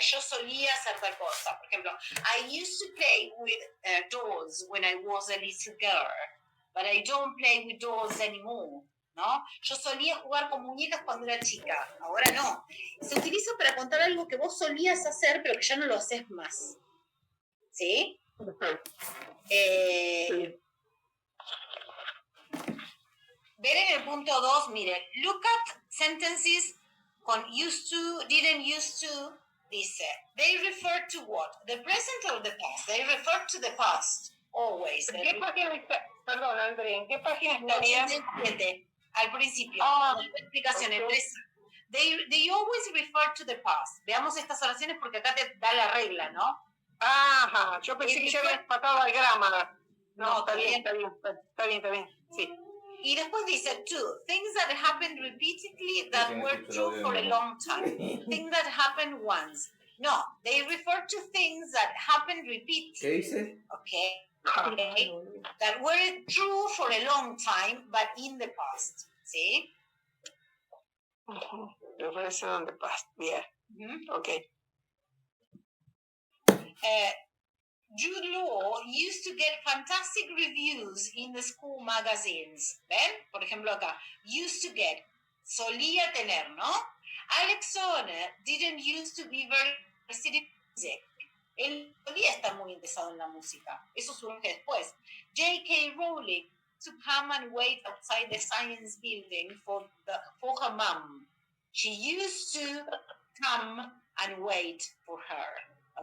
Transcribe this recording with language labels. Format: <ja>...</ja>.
<es>Yo solía hacer tal cosa. Por ejemplo,</es> <en>I used to play with dolls when I was a little girl, but I don't play with dolls anymore, ¿no?</en> <es>Yo solía jugar con muñecas cuando era chica, ahora no. Se utiliza para contar algo que vos solías hacer, pero que ya no lo haces más, ¿sí? Ver en el punto 2, miren,</es> <en>look at sentences con used to, didn't used to,</en> <es>dice,</es> <en>they refer to what? The present or the past? They refer to the past, always.</en> <es>¿En qué página está? Perdón, André, ¿en qué página estaría? 87, al principio, explicaciones.</es> <en>Okay. They always refer to the past.</en> <es>Veamos estas oraciones porque acá te da la regla, ¿no? Ajá, yo pensé que ya había empatado al grammar. No, está bien, está bien, sí. Y después dice,</es> <en>two, things that happened repeatedly that were true for a long time. Things that happened once. No, they refer to things that happened repeatedly.</en> <es>¿Qué dice?</es> <en>Okay. That were true for a long time, but in the past.</en> <es>¿Sí?</es> <en>The present and the past, yeah. Okay. Jude Law used to get fantastic reviews in the school magazines.</en> <es>¿Ven? Por ejemplo acá.</es> <en>Used to get.</en> <es>Solía tener, ¿no?</es> <en>Alex Sonner didn't used to be very interested in music.</en> <es>Él solía estar muy interesado en la música. Eso surge después. J.K.</es> <en>Rowling to come and wait outside the science building for her mom. She used to come and wait for her.</en>